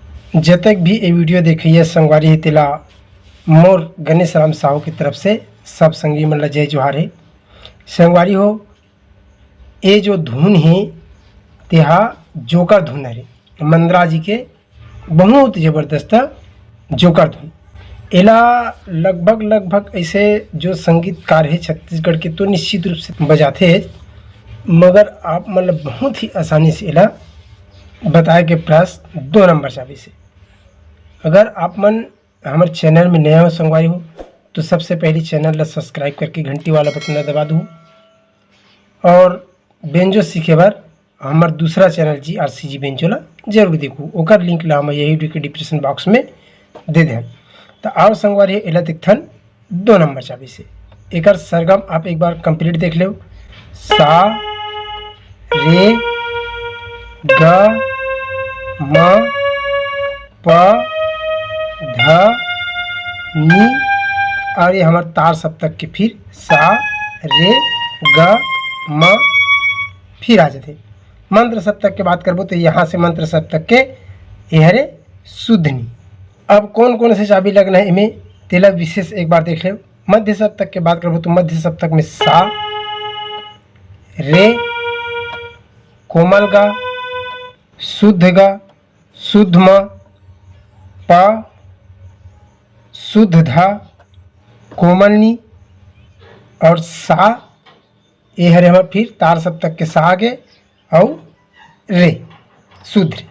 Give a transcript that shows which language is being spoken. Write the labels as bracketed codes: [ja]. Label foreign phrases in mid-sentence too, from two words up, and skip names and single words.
[hne] जतक भी ये वीडियो देखिए संगवारी तेला मोर गणेश राम साहू की तरफ से सब संगी मन ला जय जोहार है। संगवारी हो ये जो धुन है तेहा जोकर धुन है मंदरा जी के बहुत ज़बरदस्त जोकर धुन। एला लगभग ऐसे जो संगीतकार है छत्तीसगढ़ के तो निश्चित रूप से बजाते हैं, मगर आप मतलब बहुत ही आसानी से एला बताए के प्रयास 2 नंबर चाबी से। अगर आप मन हमारे चैनल में नया हो संगवारी हो तो सबसे पहले चैनल ला सब्सक्राइब करके घंटी वाला बटन ला दबा दो और बेंजो सीखे बार हमार दूसरा चैनल GRCG बेंजो ला जरूर देखो, ओकर लिंक ला हम यही वीडियो के [en] description box [hne] में दे दें। तो आओ संगवारी एला दिखथन 2 नंबर चाबी से। एकर सरगम आप एक बार कंप्लीट देख लो। सा रे ग म प ध नी और ये हमारे तार सप्तक के फिर सा रे ग म फिर आ जाते। मंत्र सप्तक के बात करबो तो यहाँ से मंत्र सप्तक के यहरे शुद्धनी। अब कौन कौन से चाबी लगना है इनमें तेला विशेष एक बार देख ले। मध्य सप्तक के बात करबो तो मध्य सप्तक में सा रे कोमल गा शुद्ध गा शुद्ध म प शुद्ध धा कोमलनी और सा ये हरे हमारे फिर तार सप्तक के सा आगे और रे शुद्ध रे।